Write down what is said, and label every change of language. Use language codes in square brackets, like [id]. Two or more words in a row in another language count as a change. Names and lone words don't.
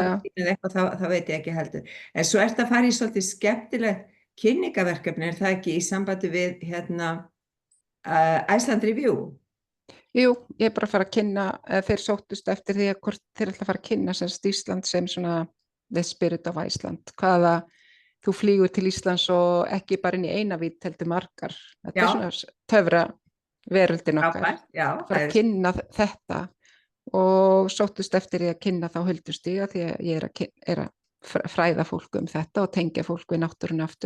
[is] áhrifin eða eitthvað, það veit ég ekki heldur. En svo ert að fara í svolítið skemmtilegt kynningaverkefni, er það ekki í sambandi við Iceland Review? jú, ég er bara að fara að kynna, þeir sóttust eftir því að hvort þeir ætla að fara að kynna sem sagt Ísland sem svona [en] the spirit of Iceland, [is] hvaða þú flýgur til Íslands og ekki bara inn í eina vít heldur margar, þetta Já. er svona töfra veröldin okkar, Frábært, já, fara að kynna þetta og sóttust eftir því að kynna þá Huldustíga því að ég er að fræða fólk þetta og tengja fólk við náttúrun aftur.